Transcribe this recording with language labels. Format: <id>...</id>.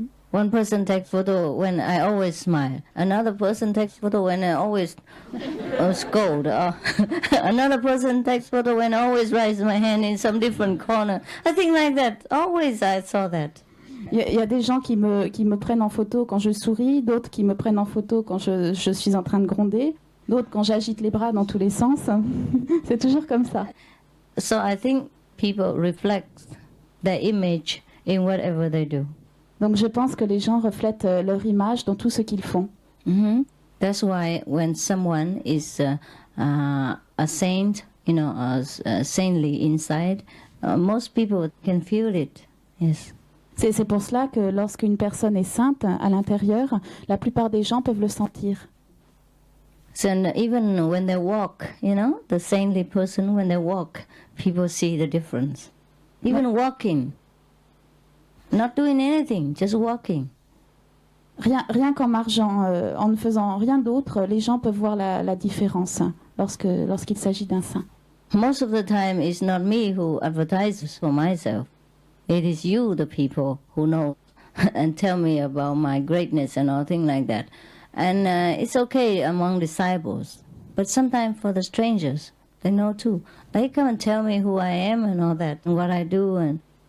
<en>One person takes photo when I always smile. Another person takes photo when I always scold. Another person takes photo when I always raise my hand in some different corner. I think like that. Always I saw that.</en> <fr>Il y a des gens qui me prennent en photo quand je souris, d'autres qui me prennent en photo quand je suis en train de gronder, d'autres quand j'agite les bras dans tous les sens. C'est toujours comme ça.</fr> <en>So I think people reflect their image in whatever they do.</en> <fr>Donc je pense que les gens reflètent leur image dans tout ce qu'ils font.</fr> <en>That's why when someone is a saint, saintly inside, most people can feel it. Yes.</en> <fr>C'est pour cela que lorsqu'une personne est sainte à l'intérieur, la plupart des gens peuvent le sentir.</fr> <en>So even when they walk, the saintly person, when they walk, people see the difference. Even walking, not doing anything, just walking.</en> <fr>Rien qu'en marchant, en ne faisant rien d'autre, les gens peuvent voir la différence lorsqu'il s'agit d'un saint.</fr> <en>Most of the time, it's not me who advertises for myself. It is you, the people, who know and tell me about my greatness and all things like that. And it's okay among disciples. But sometimes for the strangers, they know too. They come and tell me who I am and all that, and what I do. And</en>